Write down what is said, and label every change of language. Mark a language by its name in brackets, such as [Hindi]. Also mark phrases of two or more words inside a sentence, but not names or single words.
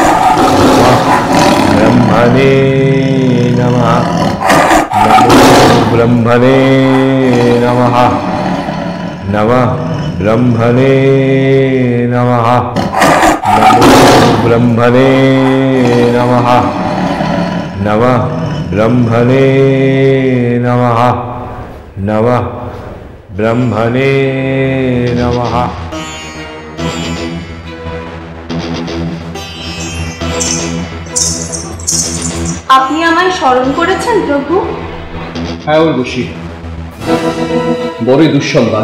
[Sanskrit] ব্রহ্মণে নমঃ নমো ব্রহ্মণে নমঃ নমঃ ব্রহ্মণে নমঃ নমো ব্রহ্মণে নমঃ নমঃ ব্রহ্মণে নমঃ নমঃ ব্রহ্মণে নমঃ। [Bangla] আপনি আমায় স্মরণ করেছেন প্রভু? হ্যাঁ উর্বশী, বড়ই দুঃসংবাদ।